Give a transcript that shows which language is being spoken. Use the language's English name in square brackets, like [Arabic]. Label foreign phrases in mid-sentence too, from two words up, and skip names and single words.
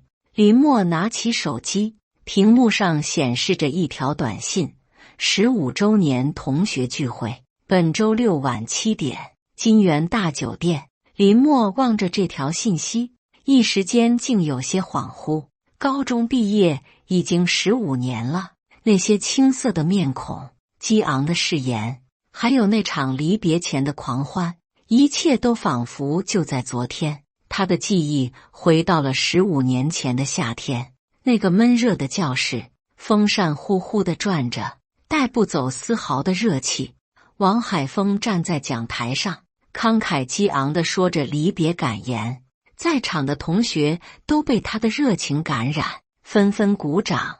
[Chinese] 林默拿起手機，屏幕上顯示着一條短信：15週年同學聚會，本週6晚7點，金源大酒店。林默望着這條信息，一時間竟有些恍惚。高中畢業已經15 年了，那些青澀的面孔，激昂的誓言，還有那場離別前的狂歡，一切都仿佛就在昨天。他的記憶回到了15年前的夏天，那個悶熱的教室，風扇呼呼地轉着，帶不走絲毫的熱氣。王海峰站在講台上，慷慨激昂地說着離別感言，在場的同學都被他的熱情感染，紛紛鼓掌。